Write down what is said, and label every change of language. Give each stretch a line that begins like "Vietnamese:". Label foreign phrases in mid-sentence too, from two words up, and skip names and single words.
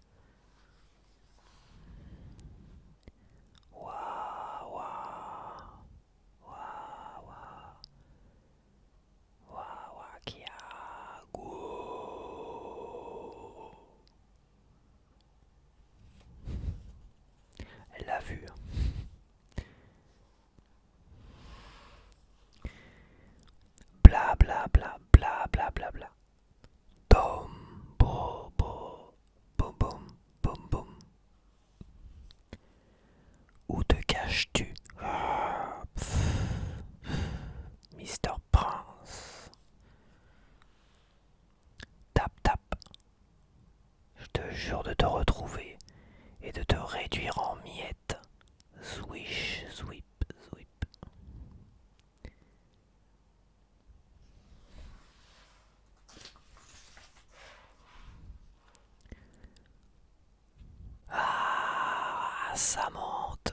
French: Ouah, ouah. Ouah, ouah. Ouah, ouah, kia. Gouh. Elle l'a vu. Bla bla bla bla bla bla bla. Dom, bo, bo, boum boum, boum boum. Où te caches-tu?
English: Mister Prince. Tap tap.
French: Je te jure de te retrouver et de te réduire en miettes. Swish, sweep, sweep. Ah, ça monte.